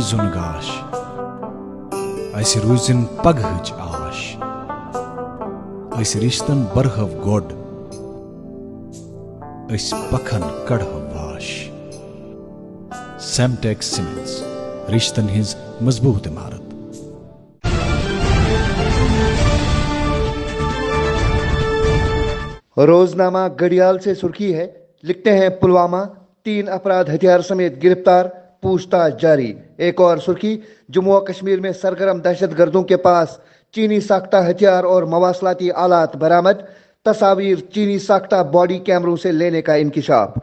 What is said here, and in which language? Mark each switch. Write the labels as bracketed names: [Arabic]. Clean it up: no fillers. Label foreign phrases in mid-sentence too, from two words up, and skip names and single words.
[Kashmiri] زوٚن گاش، اسہِ روٗزِن پگہٕچ آش، أسۍ رِشتن برہو گۄڈ، أسۍ پکھن کڑہو واش۔ سیمٹیک سیمنٹس، رشتن ہٕنٛز مضبوٗط عمارت۔ [Urdu] روزنامہ گھڑیال سے سرخی ہے، لکھتے ہیں: پلوامہ، 3 افراد ہتھیار سمیت گرفتار، پوچھ تاچھ جاری۔ ایک اور سرخی: جموں و کشمیر میں سرگرم دہشت گردوں کے پاس چینی ساختہ ہتھیار اور مواصلاتی آلات برآمد، تصاویر چینی ساختہ باڈی کیمروں سے لینے کا انکشاف۔